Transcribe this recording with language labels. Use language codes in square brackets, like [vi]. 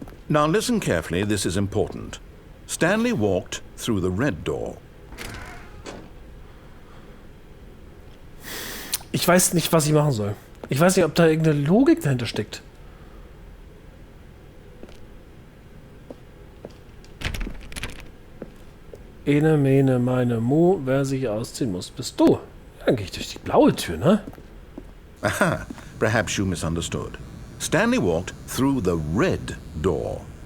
[en] Now listen carefully, this is important. Stanley walked through the red door. [de] Ich weiß nicht, was ich machen soll. Ich weiß nicht, ob da irgendeine Logik dahinter steckt. Ene, mene, meine, mo, wer sich ausziehen muss, bist du. Dann gehe ich durch die blaue Tür, ne? [en] Aha, perhaps you misunderstood. Stanley walked through the red door.